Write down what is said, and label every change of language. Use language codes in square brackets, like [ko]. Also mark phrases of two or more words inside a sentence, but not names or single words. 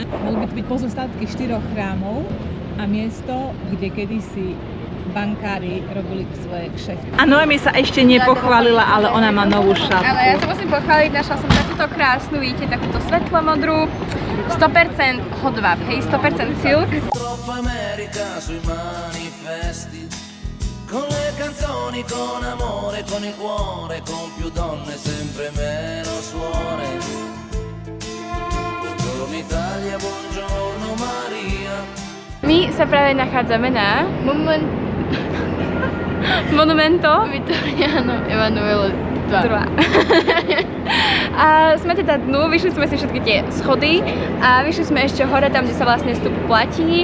[sk] Mohli by to byť pozostatky 4 chrámov a miesto, kde kedysi bankári robili svoje kšefty. A Noemi sa ešte nepochválila, ale ona má novú šatku. Ale ja sa musím pochváliť, našla som takúto krásnu, vidíte, takúto svetlomodrú, 100% [en] hot wrap, [sk] hej, 100% silk. [it] Con le canzoni, con amore, con il cuore, con più donne, sempre meno suore. Buongiorno Italia, buongiorno Maria. [sk] My sa práve nachádzame na Monumento Vittoriano Emanuele II. A sme teda dnu, vyšli sme si všetky tie schody a vyšli sme ešte hore, tam, kde sa vlastne vstup platí.